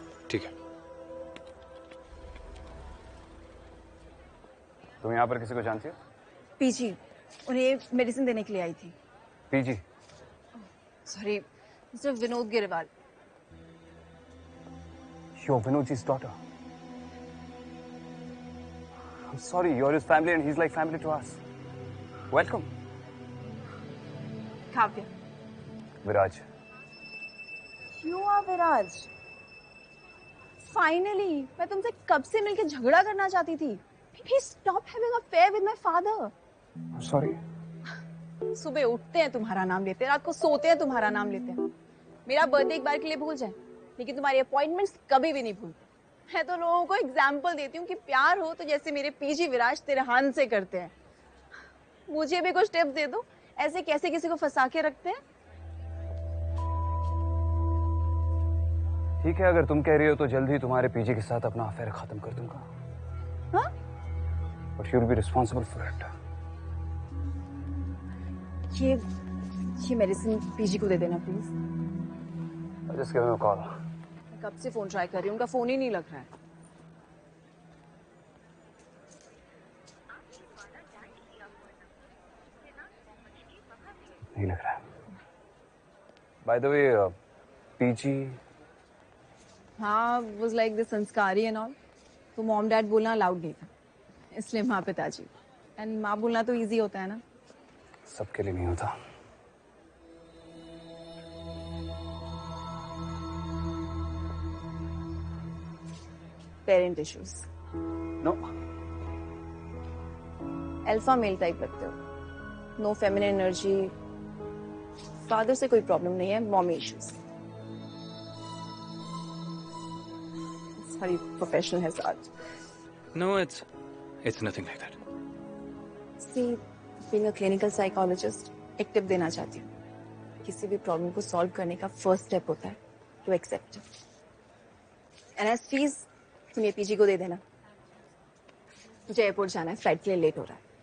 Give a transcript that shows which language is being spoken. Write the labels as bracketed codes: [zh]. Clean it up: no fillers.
[hi] ठीक है। तुम यहाँ पर किसी को जानती हो? पीजी, उन्हें मेडिसिन देने के लिए आई थी। PG? Sorry, mister Vinod Grewal. [en] You're Vinodji's daughter. I'm sorry, you're his family and he's like family to us. Welcome. [hi] Kavya. Viraj. [en] You are Viraj. [hi] Finally, मैं तुमसे कब से मिलकर झगड़ा करना चाहती थी। [en] Please stop having an affair with my father. I'm sorry. [hi] सुबह उठते हैं तुम्हारा नाम लेते हैं, रात को सोते हैं तुम्हारा नाम लेते हैं। मेरा बर्थडे एक बार के लिए भूल जाए, लेकिन तुम्हारी अपॉइंटमेंट्स कभी भी नहीं भूलते। मैं तो लोगों को एग्जाम्पल देती हूँ कि प्यार हो तो जैसे मेरे पीजी विराज तिरहान से करते हैं। मुझे भी कुछ टिप्स दे दो, ऐसे कैसे किसी को फंसा के रखते हैं। ठीक है, अगर तुम कह रही हो तो जल्द ही तुम्हारे पीजी के साथ अपना अफेयर खत्म कर दूंगा। हाँ? [en] But you'll be responsible for it. [hi] ये मेडिसिन पीजी को दे देना please. [en] Just give him a call. [hi] मैं कब से फोन ट्राई कर रही हूँ, उनका फोन ही नहीं लग रहा है। नहीं लग रहा है। [en] By the way, PG. हाँ, was like this संस्कारी and all. [hi] तो मॉम डैड बोलना अलाउड नहीं था, इसलिए माँ पिताजी। एंड माँ बोलना तो इजी होता है ना। सबके लिए नहीं होता। Parent issues. [en] No. [hi] Alpha male type लगते हो, नो फेमिनिन एनर्जी। फादर से कोई प्रॉब्लम नहीं है, mommy issues. [en] Sorry, professional hazard. No, it's nothing like that. See, being a clinical psychologist, [hi] एक टिप देना चाहती हूँ। किसी भी प्रॉब्लम को सॉल्व करने का फर्स्ट स्टेप होता है [en] To accept. [hi] And as fees तुम ये पीजी को दे देना। मुझे एयरपोर्ट जाना है, फ्लाइट के लिए लेट हो रहा है।